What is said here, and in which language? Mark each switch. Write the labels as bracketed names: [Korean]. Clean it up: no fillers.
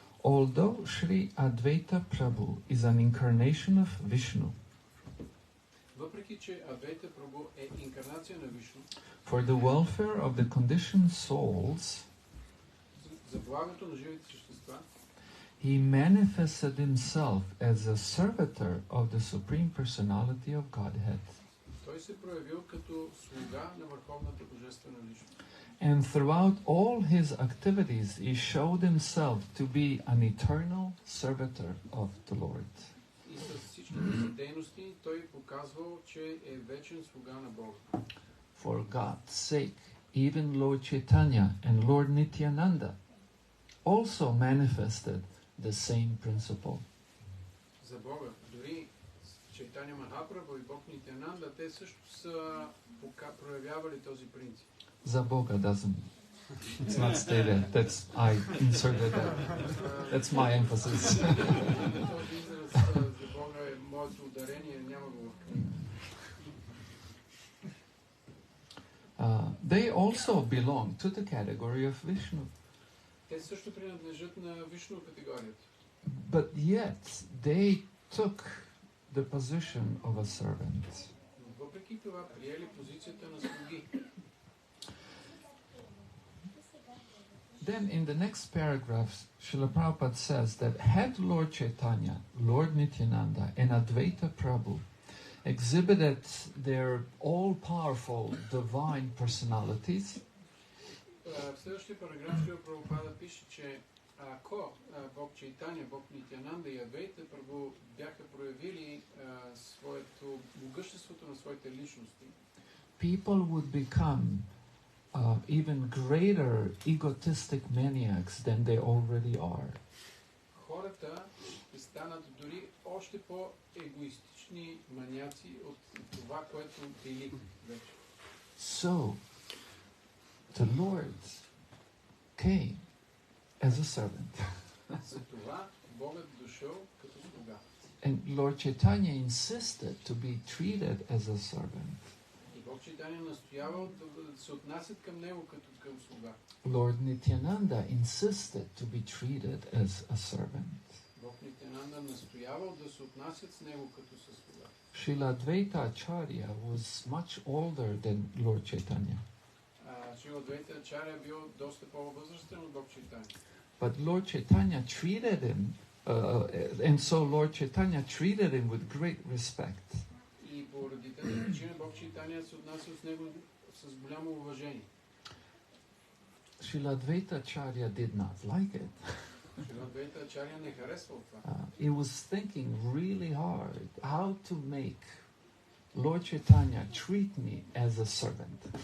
[English] although Sri Advaita Prabhu is an incarnation of Vishnu, [Bulgarian] въпреки че Адвайта Прабху е инкарнация на Вишну, [English] for the welfare of the conditioned souls, [Bulgarian] за благото на живите същества, [English] he manifested himself as a servitor of the Supreme Personality of Godhead. [Bulgarian] той се проявил като слуга на Върховната Божествена Личност. [English] And throughout all his activities, he showed himself to be an eternal servitor of the Lord. [Bulgarian] И с всичките си дейности той показвал, че е вечен слуга на Бога. [English] For God's sake, even Lord Chaitanya and Lord Nityananda also manifested the same principle. [Bulgarian] За Бога, дори Чайтаня Махапрабху и Бог Нитянанда, те също са проявявали този принцип. За Бога [English] doesn't. It's not stated. That's I inserted that. That's my emphasis. [Bulgarian] Този израз за Бога е моето ударение, няма го в книга. [English] They also belong to the category of Vishnu. [Bulgarian] Те също принадлежат на Вишну категорията. [English] But yet they took the position of a servant. [Bulgarian] Но въпреки това приели позицията на слуги. [English] Then in the next paragraph, Srila Prabhupada says that had Lord Chaitanya, Lord Nityananda, and Advaita Prabhu exhibited their all-powerful divine personalities, [Bulgarian] в следващия параграф Шрила Прабхупада пише, че ако Бог Чайтаня, Бог Нитянанда и Адвайта Прабhu бяха проявили своето могъществото на своите личности, [English] people would become even greater egotistic maniacs than they already are. [Bulgarian] хората ще станат дори още по-егоистични маняци от това, което били вече. [English] So, the Lord came as a servant. [Bulgarian] За това Богът дошъл като слуга. [English] And Lord Chaitanya insisted to be treated as a servant. [Bulgarian] И Бог Чайтаня настоявал да се отнасят към него като към слуга. [English] Lord Nityananda insisted to be treated as a servant. [Bulgarian] Бог Нитянанда настоявал да се отнасят с него като със слуга. [English] Srila Advaita Ачарya was much older than Lord Chaitanya. [Bulgarian] Шрила Адвайта Ачаря бил доста по-възрастен от Бог Чайтаня. [English] But Lord Chaitanya treated him, and so Lord Chaitanya treated him with great respect. [Bulgarian] И поради тази причина Бог Чайтаня се отнасял с него с голямо уважение. [English] Srila Advaita Acharya did not like it. [Bulgarian] Шрила Адвайта Ачаря не харесвал това. [English] He was thinking really hard how to make Lord Chaitanya treat me as a servant.